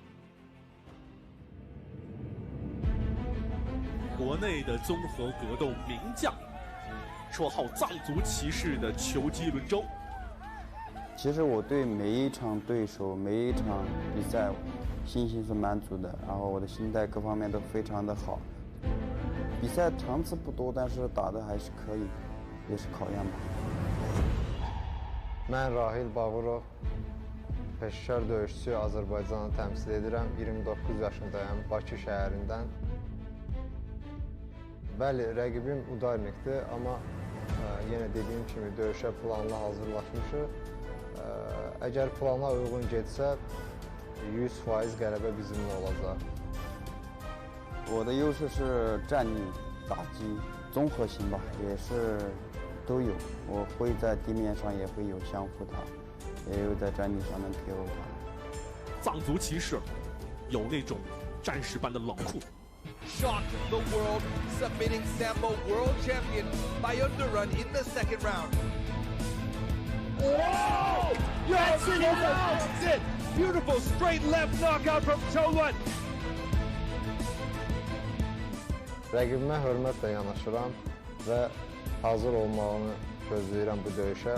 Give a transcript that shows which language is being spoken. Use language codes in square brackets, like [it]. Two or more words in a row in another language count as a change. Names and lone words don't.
[zh] 国内的综合格斗名将，绰号藏族骑士的球击轮周。其实我对每一场对手、每一场比赛，信心是蛮足的，然后我的心态各方面都非常的好。比赛场次不多，但是打的还是可以，也是考验吧。 [az] Mən Rahil Baghirov, peşəkar döyüşçü, Azərbaycanı təmsil edirəm. 29 yaşındayım, Bakı şəhərindən. Bəli, rəqibim Udarnikdir, amma yenə dediyim kimi döyüşə planla hazırlaşmışıq. Əgər plana uyğun getsə, 100% qələbə bizimlə olacaq. [zh] 我的优势是站立、打击、综合性吧，也是都有。我会在地面上也会有相互打，也有在站地上能 KO 他。藏族骑士有那种战士般的冷酷。 [en] Shocked the world, submitting Sambo world champion by underrun in the second round. Whoa! That's it! That's it! Beautiful straight left knockout from Tolan. [az] Rəqibimə hörmətlə yanaşıram və hazır olmağını gözləyirəm bu döyüşə.